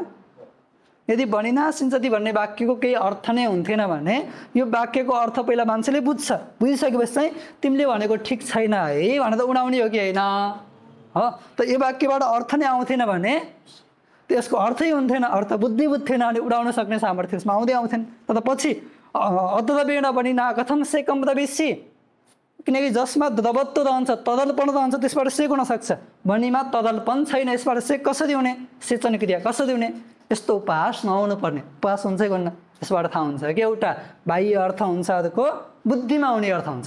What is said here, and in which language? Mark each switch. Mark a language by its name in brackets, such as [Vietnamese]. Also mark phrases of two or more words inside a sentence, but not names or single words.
[Nepali] यदि [Sanskrit] बनिना सिञ्चती [Nepali] भन्ने वाक्यको केही अर्थ नै हुन्थेन भने यो वाक्यको अर्थ पहिला मान्छेले बुझ्छ, बुझिसकेपछि चाहिँ तिमीले भनेको ठिक छैन है भनेर उडाउने हो कि होइन हो। त यो वाक्यबाट अर्थ नै आउँथेन भने त्यसको अर्थै हुन्थेन, अर्थ बुद्धि बुझ्थेन अनि उडाउन सक्ने सामर्थ्य त्यसमा आउँदै आउँथेन। [Sanskrit] तर पछि अद्रवेण बनिना कथम सेकम रविसी, [Nepali] किनकि जसमा द्रवत्व रहन्छ, तरलपन रहन्छ, त्यसबाट सेक हुन सक्छ। बनीमा तरलपन छैन, यसबाट सेक कसरी हुने, सेचन क्रिया कसरी हुने, यस्तो उपहास नहुनु पर्ने। उपहास हुन्छ कि हुन्न यसबाट थाहा हुन्छ कि एउटा बाह्य अर्थ हुन्छ, अर्को बुद्धिमा हुने अर्थ हुन्छ।